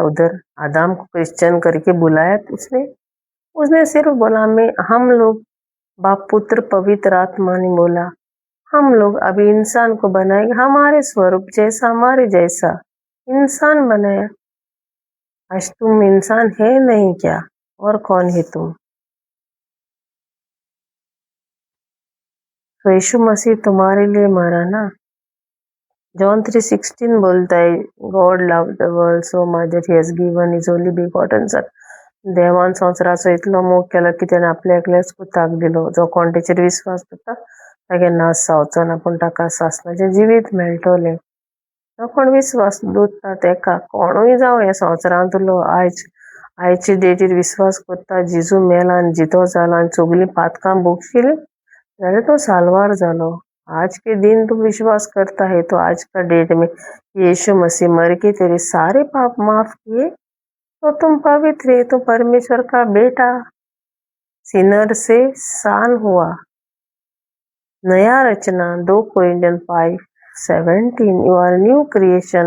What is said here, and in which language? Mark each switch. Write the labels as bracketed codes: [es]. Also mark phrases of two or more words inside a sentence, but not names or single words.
[hi] उधर आदम को क्रिश्चियन करके बुलाया. उसने सिर्फ बोला मैं, हम लोग बाप पुत्र पवित्र आत्मा ने बोला हम लोग अभी इंसान को बनाएंगे हमारे स्वरूप जैसा, हमारे जैसा इंसान बनाया. आज तुम इंसान है नहीं क्या? और कौन है तुम? तो यीशु मसीह तुम्हारे लिए मरा ना. [en] जॉन 3:16 [hi] बोलता है [en] God loved the world so much that he has given his only begotten son. [kok] देवान संवसाराचो इतलो मोग केलो की त्याने आपल्या एकल्याच पुताक दिलो. जो कोण तेचेर विश्वास करता तागे नाश जावचो ना पूण ताका सासणाचें जिवीत मेळटलें. जो कोण विश्वास दवरता तेका कोणूय जावं ह्या संवसारांत उरलो आयचे डेटीर विश्वास करता जेजू मेला आनी जितो जालो आनी सगलीं पातकां भोगशिली जाल्यार तो साल्वार जालो. [hi] आज के दिन तुम विश्वास करता है तो आज का डेट में यीशु मसीह मर के तेरे सारे पाप माफ किए तो तुम पवित्र है. तो परमेश्वर का बेटा सिनर से सान हुआ. नया रचना [en] 2 कोरिन्थियन 5:17 you are new creation.